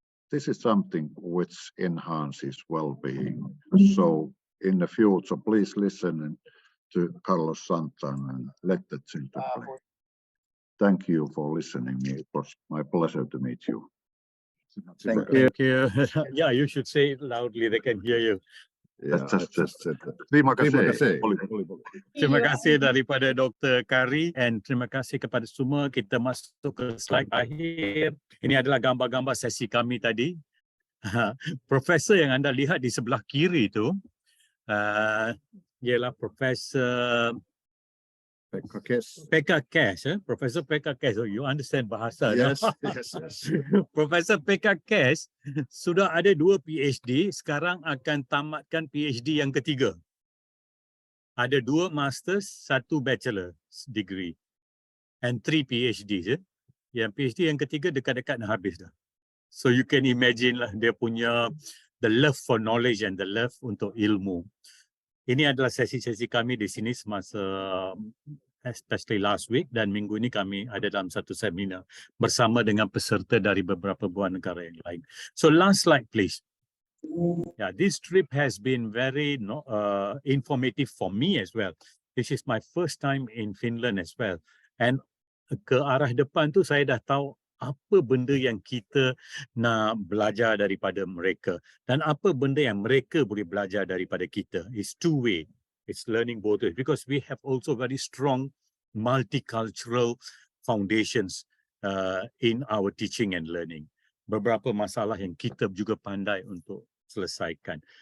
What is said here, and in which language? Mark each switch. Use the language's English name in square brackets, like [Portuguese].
[English] This is something which enhances well-being. So in the future, please listen to Carlos Santana and let the children play. Thank you for listening. It was my pleasure to meet you. Thank you. Thank you. Yeah, you should say it loudly. They can hear you. Yeah, just said that. [Malay] Terima kasih. Terima kasih daripada Dr. Kari and terima kasih kepada semua. Kita masuk ke slide akhir. Ini adalah gambar-gambar sesi kami tadi. Profesor yang anda lihat di sebelah kiri itu ialah Profesor Pekka Cash. [English] Profesor Pekka Cash. Oh, you understand bahasa. Yes, no? yes. [Malay] Profesor Pekka Cash sudah ada 2 PhD, sekarang akan tamatkan PhD yang ketiga. [English] Ada 2 masters, 1 bachelor degree and 3 PhDs. [Malay] Yang PhD yang ketiga dekat-dekat nak habis dah. [English] So you can imagine [Malay] lah dia punya [English] the love for knowledge and the love [Malay] untuk ilmu. Ini adalah sesi-sesi kami di sini semasa [English] especially last week [Malay] dan minggu ini kami ada dalam satu seminar bersama dengan peserta dari beberapa buah negara yang lain. [English] So last slide please. Yeah, this trip has been very informative for me as well. This is my first time in Finland as well. [Malay] And ke arah depan tu saya dah tahu apa benda yang kita nak belajar daripada mereka dan apa benda yang mereka boleh belajar daripada kita. [English] It's two-way. It's learning both ways because we have also very strong multicultural foundations in our teaching and learning. [Malay] Beberapa masalah yang kita juga pandai untuk selesaikan.